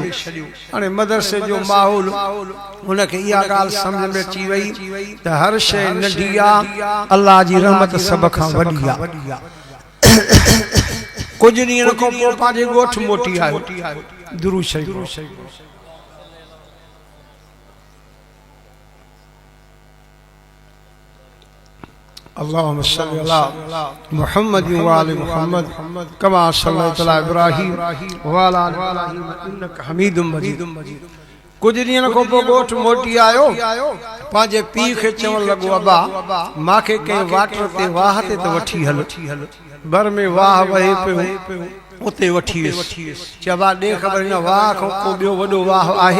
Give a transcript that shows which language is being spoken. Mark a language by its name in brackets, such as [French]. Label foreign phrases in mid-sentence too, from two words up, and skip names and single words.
[Sindhi] हाणे मदरसे जो माहौल उनखे इहा ॻाल्हि सम्झ में अची वई त हर शइ नंढी आहे, अल्लाह जी रहमत सभ खां वॾी आहे। कुछ ॾींहनि खां पोइ पंहिंजे ॻोठ मोटी आयो। दुरूद शरीफ़ [Arabic] اللهم صل على محمد وعلى آل محمد كما صليت على إبراهيم وعلى آل إبراهيم إنك حميد مجيد. [Sindhi] कुछ ॾींहनि खां पोइ ॻोठ मोटी आयो, पंहिंजे पीउ खे चवणु लॻो अबा मूंखे कंहिं वाटर ते वाह ते त वठी हल। बर में वाह वहे पियो, उते वठी वियुसि। चइबा ॾे ख़बर हिन वाह खां को ॿियो वॾो वाह आहे?